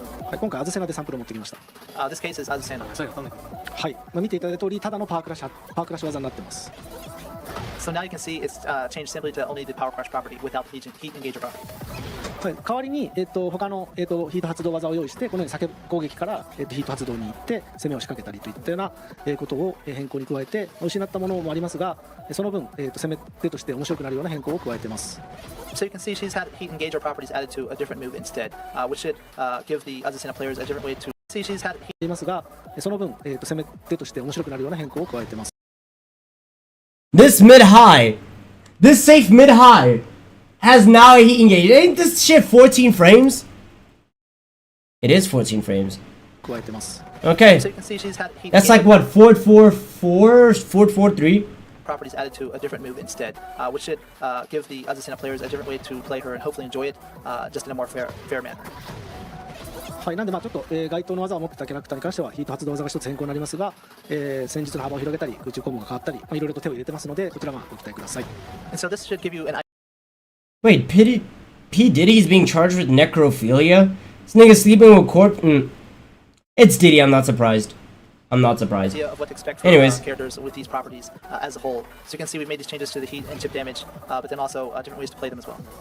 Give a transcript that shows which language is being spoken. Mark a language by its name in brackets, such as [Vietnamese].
[Japanese] はい、今回アズセナでサンプルを持ってきました。 [English] This case is Azucena. [Japanese] はい、見ていただいた通りただのパワークラッシュ技になってます。 [English] So now you can see it's changed simply to only the power crush property without the heat engager property. [Japanese] はい、代わりに、他の、ヒート発動技を用意してこのように叫攻撃から、ヒート発動に行って攻めを仕掛けたりといったような、ことを、変更に加えて失ったものもありますがその分、攻め手として面白くなるような変更を加えています。 [English] So you can see she's had heat engager properties added to a different move instead, which should give the Azucena players a different way to see she's had. [Japanese] いますがその分、攻め手として面白くなるような変更を加えています。 [English] This mid-high, this safe mid-high has now a heat engage. Ain't this shit 14 frames? It is 14 frames. [Japanese] 加えてます。 [English] Okay. So you can see she's had heat That's like what, Ford 4-4, Ford 4-3? properties added to a different move instead, which should give the Azucena players a different way to play her and hopefully enjoy it just in a more fair manner. [Japanese] はい、なんでちょっと、該当の技を持ってたキャラクターに関してはヒート発動技が一つ変更になりますが、戦術の幅を広げたり空中コンボが変わったり、いろいろと手を入れてますのでこちらご期待ください。 [English] And so this should give you an Wait, P. Diddy's being charged with necrophilia? This nigga sleeping with corpse. It's Diddy, I'm not surprised. I'm not surprised. idea of what to expect from characters with these properties as a whole. So you can see we've made these changes to the heat and chip damage, but then also different ways to play them as well.